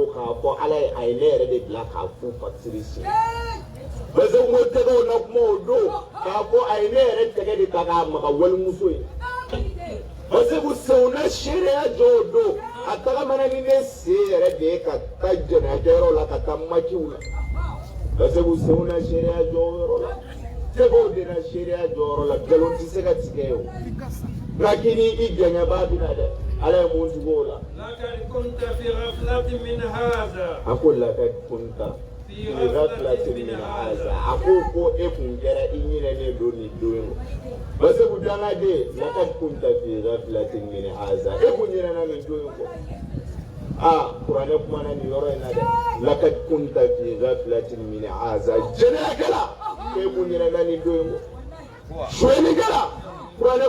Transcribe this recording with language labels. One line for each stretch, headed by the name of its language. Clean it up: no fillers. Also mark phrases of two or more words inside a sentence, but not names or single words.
Bambara: k'a fɔ ala ye a ye ne yɛrɛ de bila k'a fu fasiri si parce que mo tɛgɛw na kuma o don k'a fɔ a ye ne yɛrɛ tɛgɛ de ta k'a maga walimuso ye parce que senw na seereya jɔ o don a tagamana ni ne sen yɛrɛ de ye ka taa jɛnɛyakɛyɔrɔ la ka taa makiw la parce que senw na seereya jɔ o yɔrɔ la tɛgɛw de na seereya jɔ o yɔrɔ la nkalon tɛ se ka tigɛ o nka k'i ni i gɛngɛbaa bɛ na dɛ ala ye mun tugu o la
Arabic: لقد كنت في غفلة من هذا
Bambara: a ko
Arabic: لقد كنت في غفلة من هذا
Bambara: a ko e kun kɛra i ɲinɛnen don nin don in parce que dangaden
Arabic: لقد كنت في غفلة من هذا
Bambara: e kun ɲinɛna nin don in kɔ kuranɛ kumana nin yɔrɔ in na dɛ
Arabic: لقد كنت في غفلة من هذا
Bambara: jɛnɛyakɛla e kun ɲinɛna nin don in kɔ suɲɛnikɛla kuranɛ